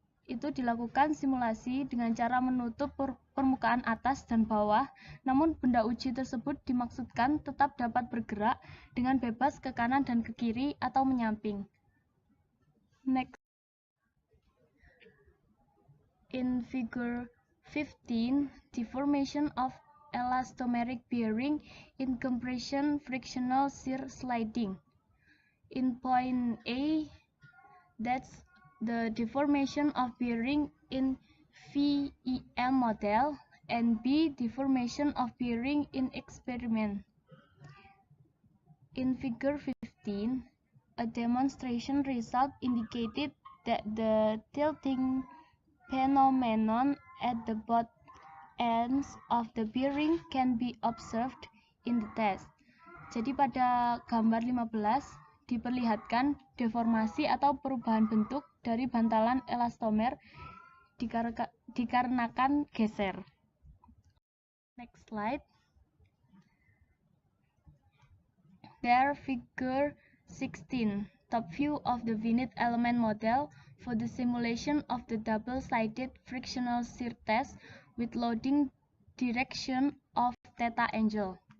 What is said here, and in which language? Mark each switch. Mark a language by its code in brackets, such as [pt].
[id] itu dilakukan simulasi dengan cara menutup permukaan atas dan bawah, namun benda uji tersebut dimaksudkan tetap dapat bergerak dengan bebas ke kanan dan ke kiri atau menyamping. [en] Next. In figure 15, deformation of elastomeric bearing in compression frictional shear sliding. In point A, that's the deformation of bearing in VEM model, and B, deformation of bearing in experiment. In figure 15, a demonstration result indicated that the tilting phenomenon at the both ends of the bearing can be observed in the test. [id] Jadi pada gambar 15 diperlihatkan deformasi atau perubahan bentuk dari bantalan elastomer dikarenakan geser. [en] Next slide. There figure 16, top view of the finite element model for the simulation of the double-sided frictional shear test with loading direction of theta angle.